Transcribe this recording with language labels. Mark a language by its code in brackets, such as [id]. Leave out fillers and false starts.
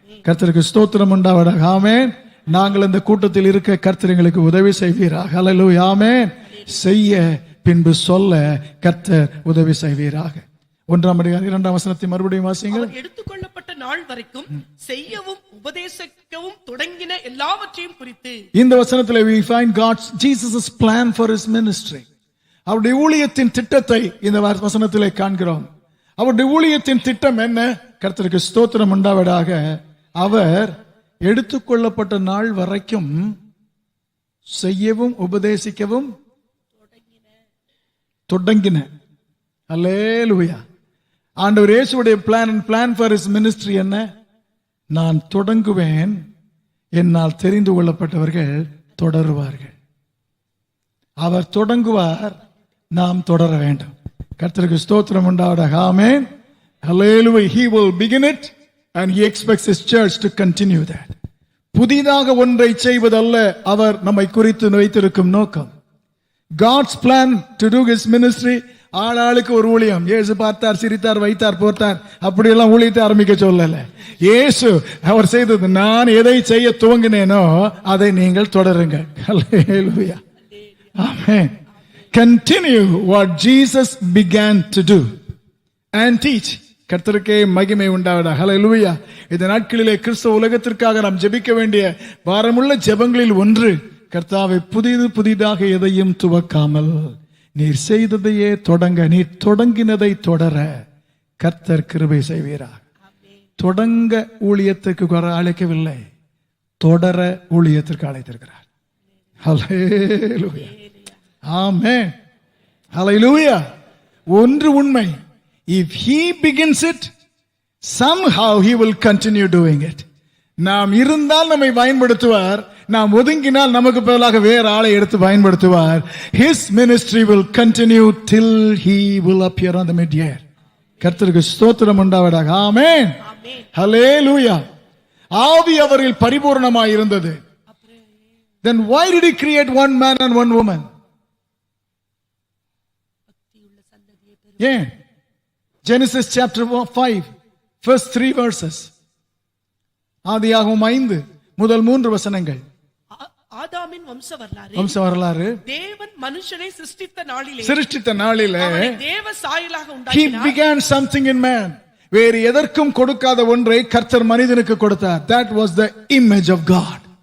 [ta] கர்த்தருக்கு ஸ்தோத்திரம் உண்டாவதாக. ஆமென். நாங்கள் இந்த கூட்டத்தில் இருக்க கர்த்தர் எங்களுக்கு உதவி செய்வீராக. ஹல்லேலூயா, ஆமென். செய்ய பின்பு சொல்ல கர்த்தர் உதவி செய்வீராக. 1ஆம் அதிகாரம் 2ஆம் வசனத்தை மறுபடியும் வாசிங்கள். எடுத்துக்கொள்ளப்பட்ட நாள் வரைக்கும் செய்யவும் உபதேசிக்கவும் தொடங்கின எல்லாவற்றையும் குறித்து. இந்த வசனத்திலே [en] we find God's Jesus' plan for his ministry. [ta] அவருடைய ஊழியத்தின் திட்டத்தை இந்த வசனத்திலே காண்கிறோம். அவருடைய ஊழியத்தின் திட்டம் என்ன? கர்த்தருக்கு ஸ்தோத்திரம் உண்டாவதாக. அவர் எடுத்துக்கொள்ளப்பட்ட நாள் வரைக்கும் செய்யவும் உபதேசிக்கவும் தொடங்கின. அல்லேலூயா. ஆண்டவர் இயேசுவுடைய [en] plan for his ministry [ta] என்ன? நான் தொடங்குவேன், என்னால் தெரிந்து கொள்ளப்பட்டவர்கள் தொடருவார்கள். அவர் தொடங்குவார், நாம் தொடர வேண்டும். கர்த்தருக்கு ஸ்தோத்திரம் உண்டாவதாக. ஆமென், ஹல்லேலூயா. [en] He will begin it and he expects his church to continue that. [ta] புதிதாக ஒன்றை செய்வதல்ல அவர் நம்மை குறித்து வைத்திருக்கும் நோக்கம். [en] God's plan to do his ministry. [ta] ஆளாளுக்கு ஒரு ஊழியம். இயேசு பார்த்தார், சிரித்தார், வைத்தார், போட்டார், அப்படியெல்லாம் ஊழியத்தை ஆரம்பிக்க சொல்லல. இயேசு அவர் செய்தது, நான் எதை செய்ய துவங்கினேனோ அதை நீங்கள் தொடருங்கள். ஹல்லேலூயா, ஆமென். [en] Continue what Jesus began to do and teach. [ta] கர்த்தருக்கே மகிமை உண்டாவதாக. ஹல்லேலூயா. இந்த நாட்களிலே கிறிஸ்தவ உலகத்திற்காக நாம் ஜெபிக்க வேண்டிய பாரமுள்ள ஜெபங்களில் ஒன்று, கர்த்தாவை புதிதாக எதையும் துவக்காமல் நீர் செய்ததையே தொடங்க, நீர் தொடங்கினதை தொடர கர்த்தர் கிருபை செய்வீராக. தொடங்க ஊழியத்திற்கு அழைக்கவில்லை, தொடர ஊழியத்திற்கு அழைத்திருக்கிறார். ஹல்லேலூயா, ஆமென், ஹல்லேலூயா. ஒன்று உண்மை, [en] if he begins it, somehow he will continue doing it. [ta] நாம் இருந்தால் நம்மை பயன்படுத்துவார், நாம் ஒதுங்கினால் நமக்கு பதிலாக வேற ஆளை எடுத்து பயன்படுத்துவார். [en] His ministry will continue till he will appear on the mid-year. [ta] கர்த்தருக்கு ஸ்தோத்திரம் உண்டாவதாக. ஆமென். ஹல்லேலூயா. ஆவி அவரில் பரிபூர்ணமாய் இருந்தது. [en] Then why did he create one man and one woman? [ta] ஏன்? [en] Genesis chapter 5 first 3 verses. [ta] ஆதியாகமம் 5 முதல் 3 வசனங்கள். ஆதாமின் வம்ச வரலாறு. தேவன் மனுஷனை சிருஷ்டித்த நாளிலே அவனை தேவ சாயலாக [en] he [ta] உண்டாக்கினார். [en] began something in man. [ta] வேறு எதற்கும் கொடுக்காத ஒன்றை கர்த்தர் மனிதனுக்கு கொடுத்தார். [en] That was the image of God.